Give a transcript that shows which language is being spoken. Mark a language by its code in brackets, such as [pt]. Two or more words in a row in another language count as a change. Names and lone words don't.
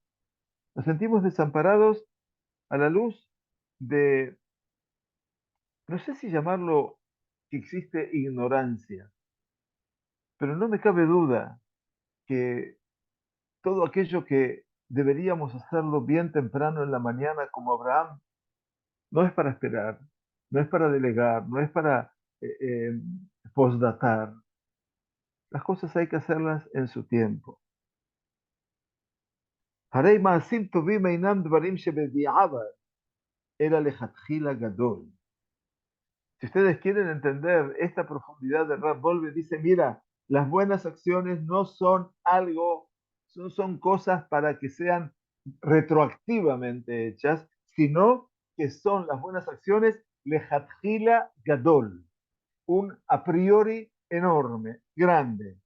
[es] Nos sentimos desamparados a la luz de, no sé si llamarlo que existe ignorancia, pero no me cabe duda que todo aquello que deberíamos hacerlo bien temprano en la mañana como Abraham, no es para esperar, no es para delegar, no es para eh, eh, postdatar. Las cosas hay que hacerlas en su tiempo. [he] הרי מעשים טובים אינם דברים שבדיעבד, אלא לכתחילה גדול. [es] Si ustedes quieren entender esta profundidad de Rab Volve, dice, mira, las buenas acciones no son algo, no son cosas para que sean retroactivamente hechas, sino que son las buenas acciones [he] לכתחילה גדול, [es] un a priori enorme, grande.